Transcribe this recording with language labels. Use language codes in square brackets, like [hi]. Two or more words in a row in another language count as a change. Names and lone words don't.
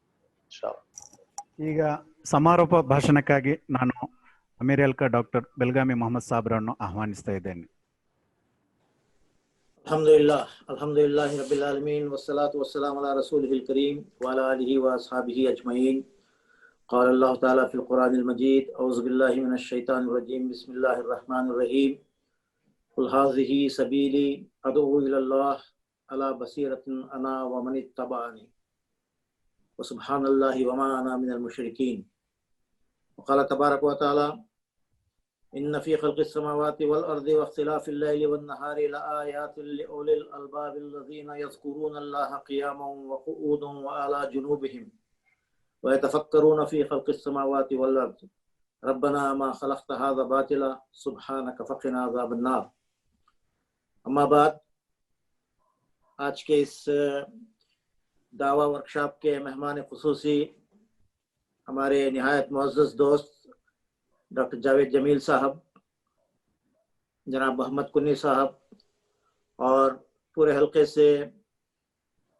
[kn] ಈಗ ಸಮಾರೋಪ ಭಾಷಣಕ್ಕಾಗಿ ನಾನು ಅಮೀರ್ ಅಲ್ಕಾ ಡಾಕ್ಟರ್ ಬೆಲ್ಗಾಮಿ ಮೊಹಮ್ಮದ್ ಸಾಬ್ರನ್ನು ಆಹ್ವಾನಿಸ್ತಾ ಇದ್ದೇನೆ. [ar] الحمد لله رب العالمين والصلاة والسلام على رسوله الكريم وعلى آله وأصحابه أجمعين. قال الله تعالى في القرآن المجيد أعوذ بالله من الشيطان الرجيم بسم الله الرحمن الرحيم قل هذه سبيلي أدعو إلى الله على بصيرة أنا ومن اتبعني وسبحان الله وما أنا من المشركين. وقال تبارك وتعالى إن في خلق السماوات والأرض واختلاف الليل والنهار لآيات لأولي الألباب الذين يذكرون الله قياما وقعودا وعلى جنوبهم ويتفكرون في خلق السماوات والأرض ربنا ما خلقت هذا باطلا سبحانك فقنا عذاب النار. [ur] اما بعد، آج کے اس دعوہ ورکشاپ کے مہمان خصوصی ہمارے نہایت معزز دوست ڈاکٹر جاوید جمیل صاحب، جناب محمد کنی صاحب اور پورے حلقے سے